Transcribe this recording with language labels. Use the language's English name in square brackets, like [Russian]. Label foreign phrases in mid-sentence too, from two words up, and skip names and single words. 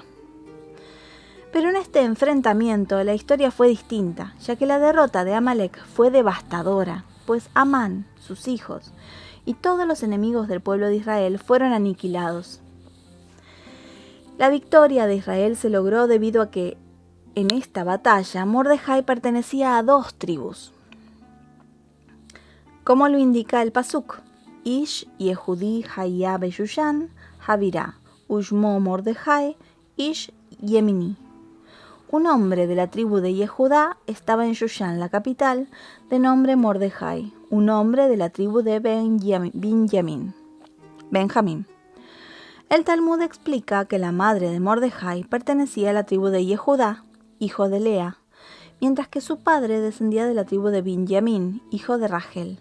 [Spanish] Pero en este enfrentamiento la historia fue distinta, ya que la derrota de Amalek fue devastadora, pues Amán, sus hijos y todos los enemigos del pueblo de Israel fueron aniquilados. La victoria de Israel se logró debido a que en esta batalla Mordejai pertenecía a dos tribus, como lo indica el pasuk: [Hebrew] איש יהודי היה בשושן הבירה ושמו מרדכי איש ימיני. [Spanish] Un hombre de la tribu de Yehudá estaba en Shushan, la capital, de nombre Mordejai, un hombre de la tribu de Benjamín. El Talmud explica que la madre de Mordejai pertenecía a la tribu de Yehudá, hijo de Lea, mientras que su padre descendía de la tribu de Binjamín, hijo de Rachel.